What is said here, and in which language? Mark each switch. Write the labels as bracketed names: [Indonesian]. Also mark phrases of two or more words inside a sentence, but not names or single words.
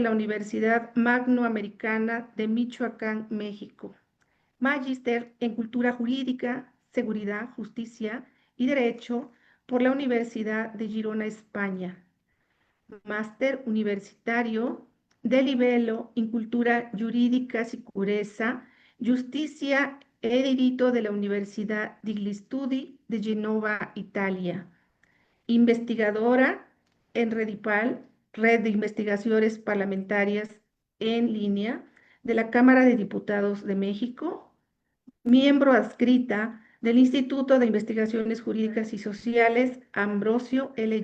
[Spanish] la Universidad Magnoamericana de Michoacán, México, magíster en Cultura Jurídica, Seguridad, Justicia y Derecho por la Universidad de Girona, España, máster universitario de [Italian] livello in cultura giuridica sicurezza, giustizia e diritto [Spanish] de la Universidad degli Studi de Genova, Italia. Investigadora en Redipal, Red de Investigaciones Parlamentarias en Línea de la Cámara de Diputados de México, miembro adscrita del Instituto de Investigaciones Jurídicas y Sociales Ambrosio L.